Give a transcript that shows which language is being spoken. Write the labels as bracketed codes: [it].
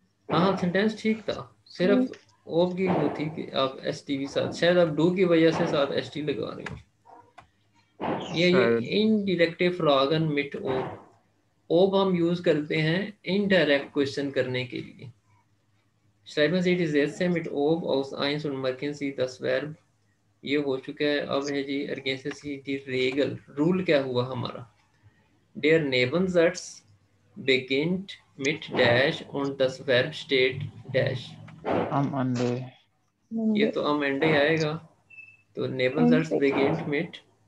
[hi] हाँ सिंटेंस ठीक था, सिर्फ ओब की वो थी कि आप एस टी साथ, शायद आप डू की वजह से साथ एस टी लगा रहे हो। ये शायद। इनडायरेक्टिव फ्रॉगन मिट ओब, ओब हम यूज करते हैं इनडायरेक्ट क्वेश्चन करने के लिए। [de] Schreiben Sie die Sätze mit ob aus 1 und markieren Sie das Verb। [hi] ये हो चुका है। अब है जी [de] ergänzen Sie die Regel, [hi] rule क्या हुआ हमारा। [de] Der Nebensatz beginnt mit dash und das Verb steht dash। am Ende. [hi] ये तो [de] am Ende [hi] आएगा, तो [de] Nebensatz beginnt mit